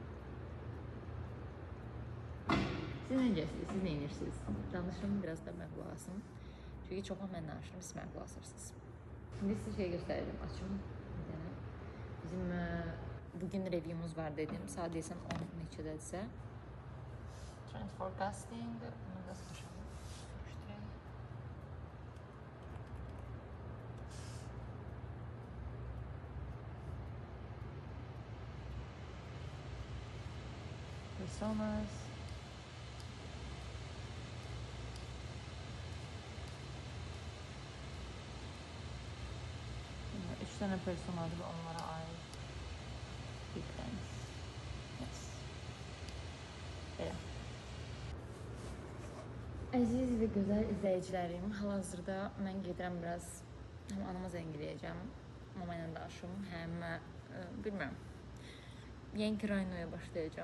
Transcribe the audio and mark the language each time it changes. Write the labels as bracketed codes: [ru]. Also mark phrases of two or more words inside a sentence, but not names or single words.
[az] Siz necəsiniz, siz nə edirsiniz? Danışım, biraz da mən qulaq asım. Çünki çoxu mən danışırım, siz mən qulaq asırsınız. İndi sizə şey göstərəcəm, açım. Bizim bugün review'umuz var dedim, saat deyəsən 10 neçədədirsə. [en] Trend Forecasting, [az] bunu da soruşalım. Personas. [tr] Üç tane personadır ve onlara ait. [en] Big thanks. Yes. [az] Belə. Əziz və gözəl izləyicilərim, hal-hazırda mən gedirəm biraz, həm anama zəng edəcəm, mama ilə danışım, həm bilmirəm. Yeni raynoya başlayacağım.